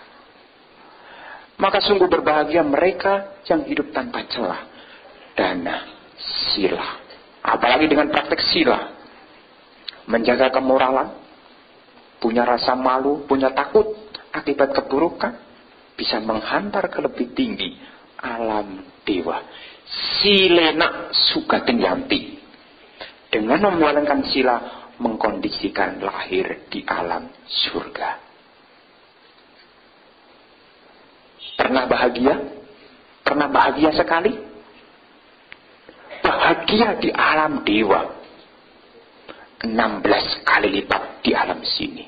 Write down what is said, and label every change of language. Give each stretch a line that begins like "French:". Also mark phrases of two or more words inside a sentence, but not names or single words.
Indonesian: Maka sungguh berbahagia mereka yang hidup tanpa celah. Dana, sila. Apalagi dengan praktek sila. Menjaga kemoralan, punya rasa malu, punya takut akibat keburukan, bisa menghantar ke lebih tinggi alam dewa.
Pali: Silena sugaten yanti.
Indonesian: Dengan menjalankan sila, mengkondisikan lahir di alam surga. Pernah bahagia? Pernah bahagia sekali? Bahagia di alam dewa 16 kali lipat di alam sini.